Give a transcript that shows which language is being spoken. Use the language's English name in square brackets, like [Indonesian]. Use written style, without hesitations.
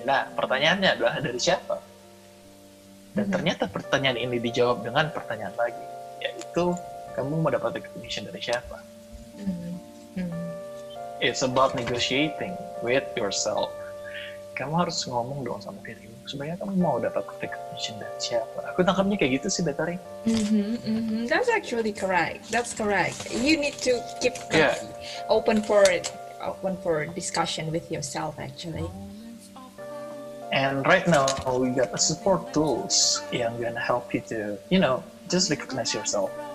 [Indonesian] Nah pertanyaannya adalah dari siapa? Dan ternyata pertanyaan ini dijawab dengan pertanyaan lagi, yaitu kamu mau dapat recognition dari siapa? [English] It's about negotiating with yourself. [Indonesian] Kamu harus ngomong dong sama dirimu supaya kamu mau dapat recognition dari siapa. Aku tangkapnya kayak gitu sih Betari. [English] That's actually correct. That's correct. You need to keep open for discussion with yourself actually. And right now we got a support tools [Indonesian] yang [English] gonna help you to, just recognize yourself.